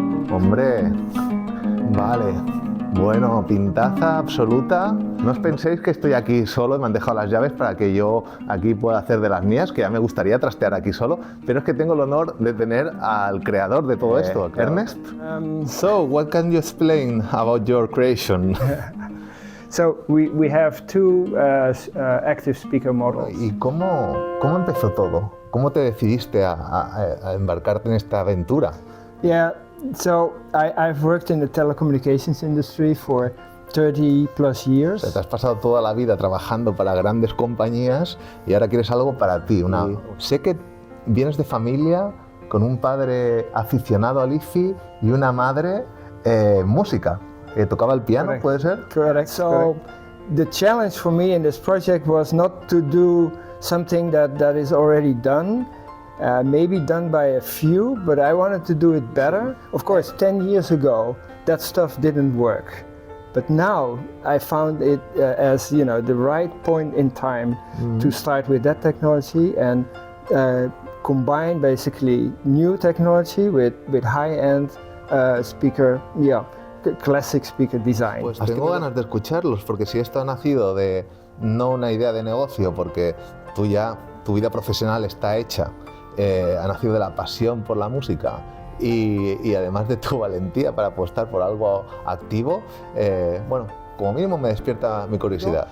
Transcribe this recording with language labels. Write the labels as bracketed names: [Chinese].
[Spanish] Hombre, vale. Bueno, pintaza absoluta. No os penséis que estoy aquí solo y me han dejado las llaves para que yo aquí pueda hacer de las mías, que ya me gustaría trastear aquí solo, pero es que tengo el honor de tener al creador de todo esto, Ernest. [English] So, what can you explain about your creation? So we have two active speaker models. [Spanish] ¿Y cómo empezó todo? ¿Cómo te decidiste a embarcarte en esta aventura? [English] Yeah, so I've worked in the telecommunications industry for 30 plus years. [Spanish] O sea, te has pasado toda la vida trabajando para grandes compañías y ahora quieres algo para ti. Sé que vienes de familia con un padre aficionado al IFI y una madre música. Tocaba el piano, [English] Correct. [Spanish] ¿puede ser? [English] Correct. So the challenge for me in this project was not to do something that is already done, maybe done by a few, but I wanted to do it better. Of course, 10 years ago, that stuff didn't work. But now I found it as the right point in time to start with that technology and combine basically new technology with high-end speaker, classic speaker design. Pues tengo ganas de escucharlos, porque si esto ha nacido de no una idea de negocio, porque tu vida profesional está hecha, ha nacido de la pasión por la música y además de tu valentía para apostar por algo activo, bueno, como mínimo me despierta mi curiosidad.